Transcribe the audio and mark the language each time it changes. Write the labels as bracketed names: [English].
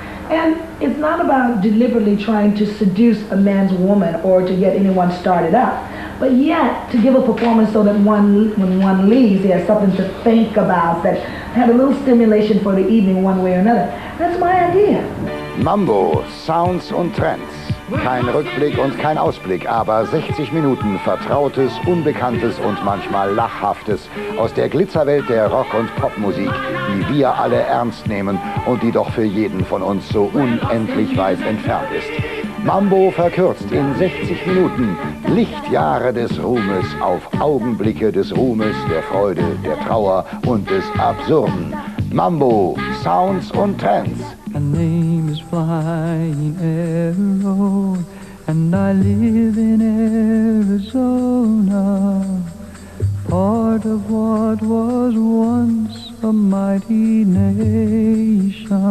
[English] And it's not about deliberately trying to seduce a man's woman or to get anyone started up, but yet to give a performance so that when one leaves, he has something to think about, that had a little stimulation for the evening one way or another. That's my idea. [German] Mambo, Sounds und Trends. Kein Rückblick und kein Ausblick, aber 60 Minuten Vertrautes, Unbekanntes und manchmal Lachhaftes aus der Glitzerwelt der Rock- und Popmusik, die wir alle ernst nehmen und die doch für jeden von uns so unendlich weit entfernt ist. Mambo verkürzt in 60 Minuten Lichtjahre des Ruhmes auf Augenblicke des Ruhmes, der Freude, der Trauer und des Absurden. Mambo, Sounds und Trends. [English] My name is Flying Arrow, and I live in Arizona, part of what was once a mighty nation.